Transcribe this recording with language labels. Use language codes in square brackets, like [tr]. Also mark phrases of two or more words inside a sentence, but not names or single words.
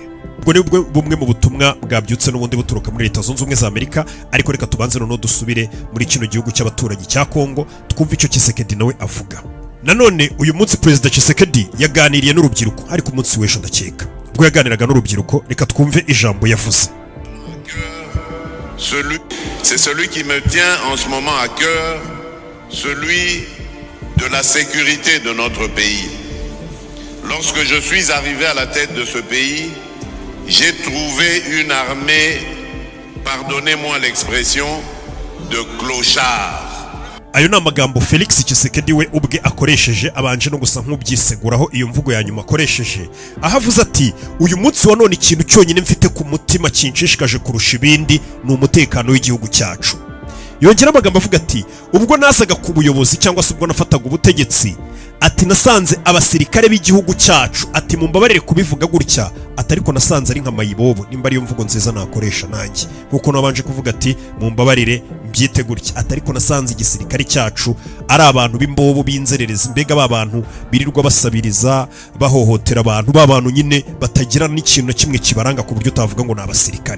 [rw] Ubwo ni bumwe mu butumwa bwabyutse n'ubundi buturuka muri Leta Zunze Ubumwe za Amerika. Ariko reka tubanze noneho dusubire muri kino gihugu cy'abaturanyi cya Kongo twumva icyo Kisekedi nawe avuga. Nanone uyu munsi Perezida Kisekedi yaganiriye n'urubyiruko, ariko umunsi w'ejo ndakeka ubwo yaganiraga n'urubyiruko, reka twumve ijambo yavuze. [fr] C'est celui qui me tient en ce moment à cœur, celui de la sécurité de notre pays. Lorsque je suis arrivé à la tête de ce pays, j'ai trouvé une armée, pardonnez-moi l'expression, de clochards. [rw] Ayo na magambo Felix Kisekedi we ubwe akoresheje, abanje no gusa nk'ubyiseguraho iyo mvugo ya nyuma akoresheje, ahavuze ati uyu munsi wa none ikintu cyonyine mfite ku mutima kinshishikaje kurusha ibindi ni umutekano w'igihugu cyacu. Yongera amagambo avuga ati ubwo nasaga ku buyobozi cyangwa se ubwo nafataga ubutegetsi, ati nasanze abasirikare b'igihugu cyacu, ati mumbabarire kubivuga gutya, atariko nasanze ari nka mayibobo, nimba ari yo mvugo nziza nakoresha nanjye, kuko nabanje kuvuga ati mumbabarire mbyite gutya, atariko nasanze igisirikare cyacu ari abantu b'imbobo b'inzererezi, mbega babantu birirwa basabiriza, bahohotera abantu, babantu nyine batagira n'ikintu na kimwe kibaranga ku buryo utavuga ngo ni abasirikare.